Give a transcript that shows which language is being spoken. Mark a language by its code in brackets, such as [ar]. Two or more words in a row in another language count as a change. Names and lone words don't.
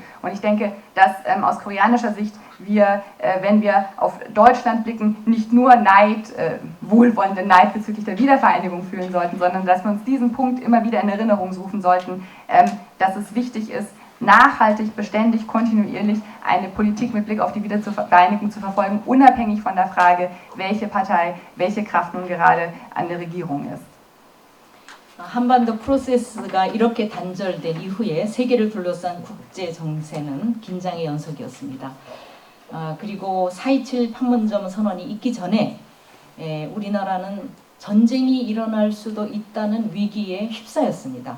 [de] Und ich denke, dass aus koreanischer Sicht wir, wenn wir auf Deutschland blicken, nicht nur wohlwollende Neid bezüglich der Wiedervereinigung fühlen sollten, sondern dass wir uns diesen Punkt immer wieder in Erinnerung rufen sollten, dass es wichtig ist, nachhaltig, beständig, kontinuierlich eine Politik mit Blick auf die Wiedervereinigung zu verfolgen, unabhängig von der Frage, welche Partei, welche Kraft nun gerade an der Regierung ist. [ko] 한반도 프로세스가 이렇게 단절된 이후에 세계를 둘러싼 국제 정세는 긴장의 연속이었습니다. 그리고 4.27 판문점 선언이 있기 전에 우리나라는 전쟁이 일어날 수도 있다는 위기에 휩싸였습니다.